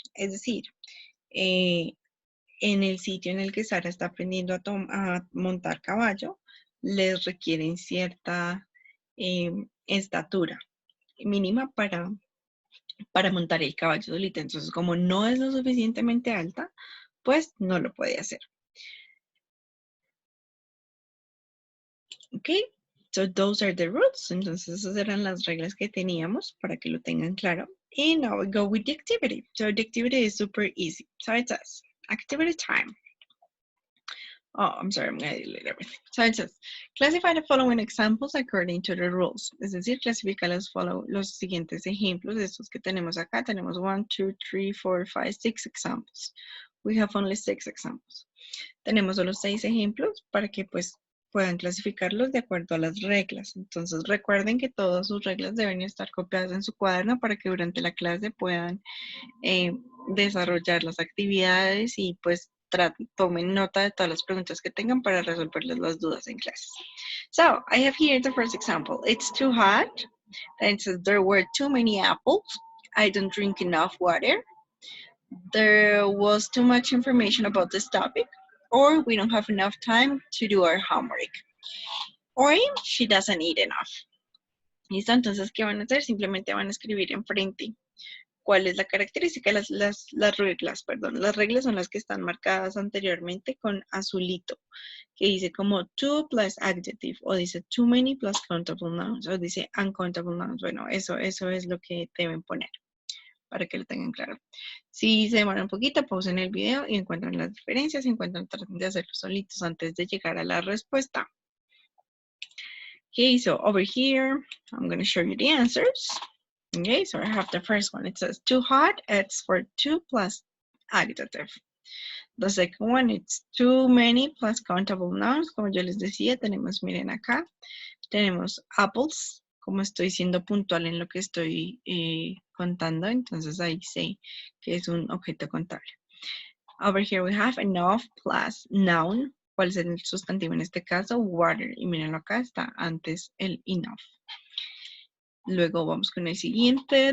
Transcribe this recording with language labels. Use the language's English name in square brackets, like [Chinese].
[Spanish] Es decir, en el sitio en el que Sara está aprendiendo a montar caballo, les requieren cierta estatura mínima para montar el caballo solito. Entonces, como no es lo suficientemente alta, pues no lo puede hacer. [English] Ok, so those are the rules. [Spanish] Entonces, esas eran las reglas que teníamos para que lo tengan claro. [English] And now we go with the activity. So the activity is super easy. So it says, activity time. Oh, I'm sorry, I'm going to delete everything. So it says, classify the following examples according to the rules. [Spanish] Es decir, clasifica los siguientes ejemplos de estos que tenemos acá. Tenemos [English] 1, 2, 3, 4, 5, 6 examples. We have only 6 examples. [Spanish] Tenemos solo 6 ejemplos para que pues puedan clasificarlos de acuerdo a las reglas. Entonces recuerden que todas sus reglas deben estar copiadas en su cuaderno para que durante la clase puedan desarrollar las actividades y pues tomen nota de todas las preguntas que tengan para resolverles las dudas en clases. [English] So, I have here the first example. It's too hot. And it says there were too many apples. I don't drink enough water. There was too much information about this topic. Or we don't have enough time to do our homework. or she doesn't eat enough. [Spanish] ¿Listo? Entonces, ¿qué van a hacer? Simplemente van a escribir enfrente cuál es la característica, las reglas, perdón. Las reglas son las que están marcadas anteriormente con azulito, que dice como to plus adjective, o dice [English] too many plus countable nouns, [Spanish] o dice uncountable nouns. Bueno, eso es lo que deben poner, para que lo tengan claro. Si se demoran un poquito, pausen el video y encuentran las diferencias, traten de hacerlo solitos antes de llegar a la respuesta. [English] Okay, so over here, I'm going to show you the answers. Okay, so I have the first one. It says too hot, it's for too plus adjective. The second one, it's too many plus countable nouns. [Spanish] Como yo les decía, tenemos, miren acá, tenemos apples, como estoy siendo puntual en lo que estoy contando, entonces ahí sé que es un objeto contable. [English] Over here we have enough plus noun. [Spanish] ¿Cuál es el sustantivo en este caso? Water. Y mírenlo acá, está antes el enough. Luego vamos con el siguiente.